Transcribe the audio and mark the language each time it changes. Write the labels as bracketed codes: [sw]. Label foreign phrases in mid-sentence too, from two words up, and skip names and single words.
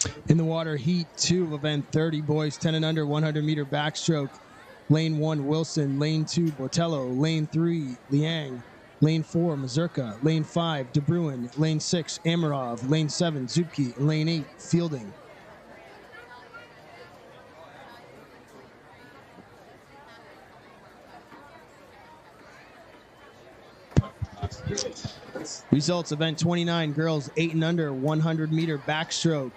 [en] In the water, heat 2 of event 30, boys 10 and under, 100-meter backstroke. Lane 1, Wilson. Lane 2, Botello. Lane 3, Liang. Lane 4, Mazurka. Lane 5, De Bruin. Lane 6, Amarov. Lane 7, Zupke. And lane 8, Fielding. Results, event 29, girls 8 and under, 100-meter backstroke.